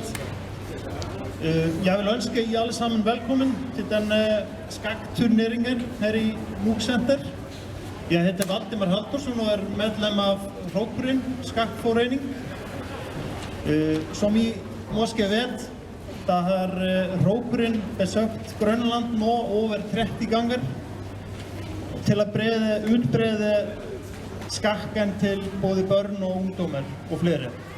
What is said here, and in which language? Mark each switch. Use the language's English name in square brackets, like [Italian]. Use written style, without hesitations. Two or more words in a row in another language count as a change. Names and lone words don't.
[Danish] Jeg vil ønske I alle sammen velkommen til denne skakkturneringen her i Nuuk Center. [Norwegian] Jeg heter Valdimar Halldórsson og medlem av Hrókurinn skakkforening. [Danish] Som I måske vet, der har Hrókurinn besøgt Grønland nå over 30 ganger til at udbrede skakken til både børn og ungdommer og flere.